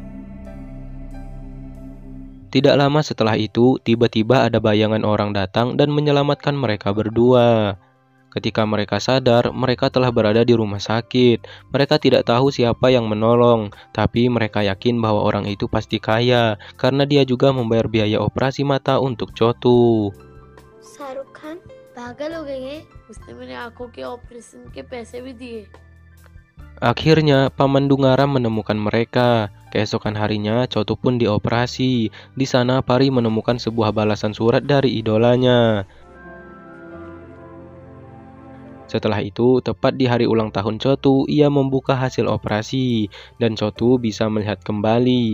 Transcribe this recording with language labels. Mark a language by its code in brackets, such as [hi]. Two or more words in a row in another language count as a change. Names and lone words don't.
[id] Tidak lama setelah itu, tiba-tiba ada bayangan orang datang dan menyelamatkan mereka berdua. Ketika mereka sadar, mereka telah berada di rumah sakit. Mereka tidak tahu siapa yang menolong, tapi mereka yakin bahwa orang itu pasti kaya, karena dia juga membayar biaya operasi mata untuk Chotu. [hi] शाहरुख खान पागल हो गए हैं, उसने मेरे आंखों के ऑपरेशन के पैसे भी दिए। [id] Akhirnya, Paman Dungaram menemukan mereka. Keesokan harinya, Chotu pun dioperasi. Di sana, Pari menemukan sebuah balasan surat dari idolanya. Setelah itu, tepat di hari ulang tahun Chotu, ia membuka hasil operasi, dan Chotu bisa melihat kembali.